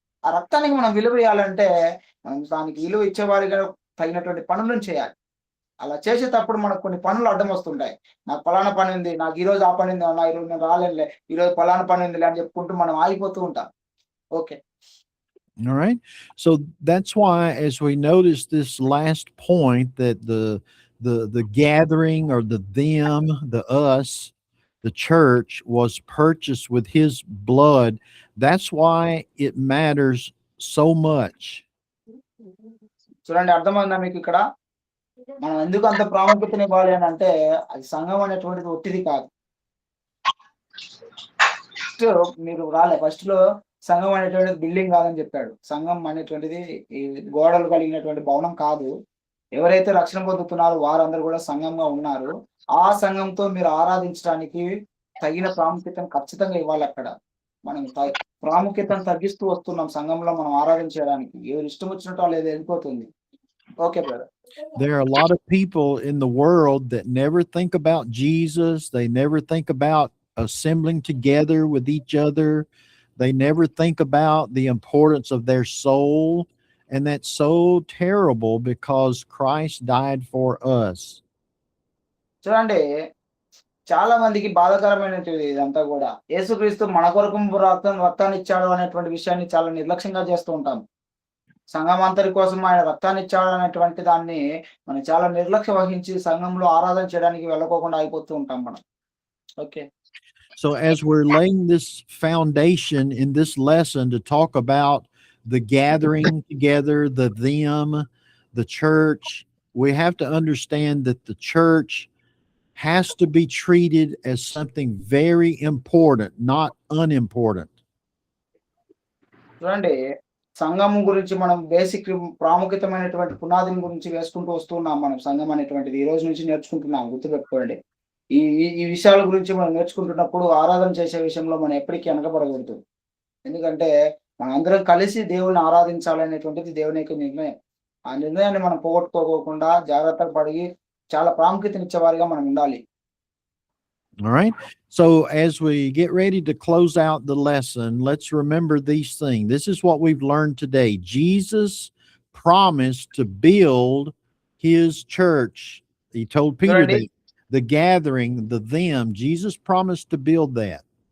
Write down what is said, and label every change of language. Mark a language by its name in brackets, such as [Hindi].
[Telugu] ఆ రక్తానికి మనం విలువ ఇవ్వాలంటే మనం దానికి విలువ ఇచ్చేవారిగా తగినటువంటి పనులను చేయాలి. అలా చేసేటప్పుడు మనకు కొన్ని పనులు అడ్డం వస్తుంటాయి. నాకు పలానా పని ఉంది, నాకు ఈరోజు ఆ పని ఉంది, నా ఈరోజు నేను రాలేనులే, ఈరోజు పలానా పని ఉందిలే అని చెప్పుకుంటూ మనం ఆగిపోతూ ఉంటాం. [English] Okay. All right. So that's why, as we notice this last point, that the gathering, or the them, the us, the church was purchased with his blood. That's why it matters so much. [Telugu] చూడండి, అర్థమైందా మీకు? ఇక్కడ మనం ఎందుకు అంత ప్రాముఖ్యతని ఇవ్వాలి అని అంటే, అది సంఘం అనేటువంటిది ఒట్టిది కాదు. మీరు ఫస్ట్ లో సంఘం అనేటువంటిది బిల్డింగ్ కాదని చెప్పాడు. సంఘం అనేటువంటిది ఈ గోడలు కలిగినటువంటి భవనం కాదు. ఎవరైతే రక్షణ పొందుతున్నారో వారందరూ కూడా సంఘంగా ఉన్నారు. ఆ సంఘంతో మీరు ఆరాధించడానికి తగిన ప్రాముఖ్యతను ఖచ్చితంగా ఇవ్వాలి. అక్కడ మనం ప్రాముఖ్యతను తగ్గిస్తూ వస్తున్నాం సంఘంలో మనం ఆరాధించడానికి. ఎవరు ఇష్టం వచ్చినట్టు వాళ్ళు ఏదో వెళ్ళిపోతుంది. [English] Okay brother. There are a lot of people in the world that never think about Jesus. They never think about assembling together with each other. They never think about the importance of their soul. And that's so terrible because Christ died for us. [Telugu] చూడండి, చాలా మందికి బాధాకరమైనది ఇదంతా కూడా. యేసుక్రీస్తు మన కొరకు రక్తాన్ని ఇచ్చాడు అనేటువంటి విషయాన్ని చాలా నిర్లక్ష్యంగా చేస్తూ ఉంటాం. సంఘం అంతరి కోసం ఆయన రక్తాన్ని ఇచ్చాడు అనేటువంటి దాన్ని మనం చాలా నిర్లక్ష్య వహించి సంఘంలో ఆరాధన చేయడానికి వెళ్ళకోకుండా అయిపోతూ ఉంటాం మనం. [English] Okay. So as we're laying this foundation in this lesson to talk about the gathering together, the them, the church, we have to understand that the church has to be treated as something very important, not unimportant. [Telugu] చూడండి, సంఘం గురించి మనం basic ప్రాముఖ్యతమైనటువంటి పునాదిని గురించి వేసుకుంటూ వస్తున్నాం. మనం సంఘం అనేటువంటిది ఈ రోజు నుంచి నేర్చుకుంటున్నాం, గుర్తుపెట్టుకోండి. ఈ ఈ విషయాల గురించి మనం నేర్చుకుంటున్నప్పుడు ఆరాధన చేసే విషయంలో మనం ఎప్పటికీ వెనకబడకూడదు. ఎందుకంటే మనం అందరం కలిసి దేవుని ఆరాధించాలనేటువంటిది దేవుని యొక్క నిర్ణయం. ఆ నిర్ణయాన్ని మనం పోగొట్టుకోకుండా జాగ్రత్తగా పడి చాలా ప్రాముఖ్యతనిచ్చేవారిగా మనం ఉండాలి. [English] All right. So as we get ready to close out the lesson, let's remember these things. This is what we've learned today. Jesus promised to build his church. He told Peter that the gathering, the them, Jesus promised to build that.